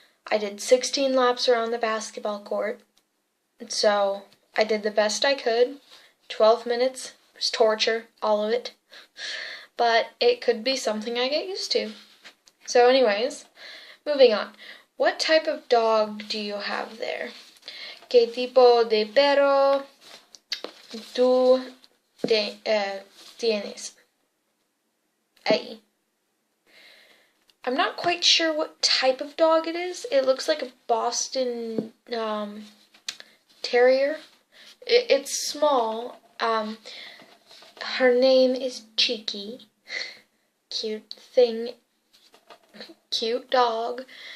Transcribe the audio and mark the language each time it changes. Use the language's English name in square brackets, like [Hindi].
[English] I did 16 laps around the basketball court, so I did the best I could. 12 minutes was torture, all of it, but it could be something I get used to. So anyways, moving on. What type of dog do you have there? [Spanish] ¿Qué tipo de perro tú tienes ahí? [English] I'm not quite sure what type of dog it is. It looks like a Boston Terrier. It's small. Her name is Cheeky. Cute thing. Cute dog.